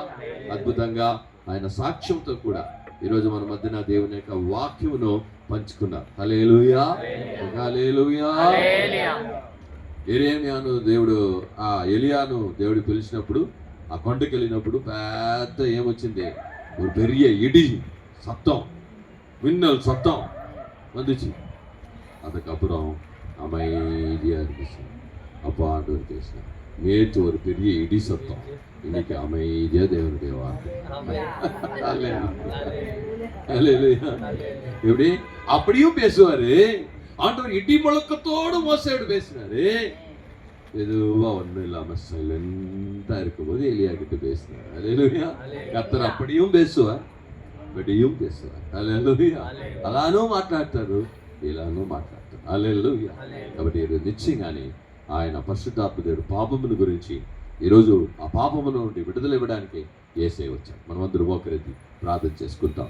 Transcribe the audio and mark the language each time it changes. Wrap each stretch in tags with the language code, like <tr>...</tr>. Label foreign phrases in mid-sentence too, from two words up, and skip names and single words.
<te>అద్భుతంగా ఆయన సాక్ష్యంతో కూడా ఈరోజు మన మధ్యన దేవుని యొక్క వాక్యమును పంచుకున్నారు. హల్లెలూయా, హల్లెలూయా. ఎరేమియాను దేవుడు, ఎలియాను దేవుడు పిలిచినప్పుడు ఆ కొండకి వెళ్ళినప్పుడు పెద్ద ఏమొచ్చింది, ఒక</te> <ta>பெரிய இடி சத்தம், மின்னல் சத்தம் வந்துச்சு. அதுக்கப்புறம் அமைதியாக இருந்துச்சு. அப்போ ஆண்டவர் பேசினார், நேற்று ஒரு பெரிய இடி சத்தம், இன்னைக்கு அமைதியா தேவனுடைய வார்த்தை. எப்படி அப்படியும் பேசுவாரு ஆண்டவர். இடி முழக்கத்தோடு மோசையோடு பேசினாரு. எதுவா ஒன்றும் இல்லாம சைலண்டா இருக்கும்போது எலியா கிட்ட பேசினார். அல்லேலூயா. கர்த்தர் அப்படியும் பேசுவார்,</ta> <te>బడియం చేస్తారు. హల్లెలూయా. అలానూ మాట్లాడతారు, ఇలానూ మాట్లాడతారు. హల్లెలూయా. కాబట్టి నిశ్చయంగానే ఆయన పరిశుద్ధాత్మ దేవుడు పాపముల గురించి ఈరోజు ఆ పాపముల నుండి విడుదల ఇవ్వడానికి యేసయ్య వచ్చాడు. మనమందరూ మోకరించి ప్రార్థన చేసుకుంటాం.</te>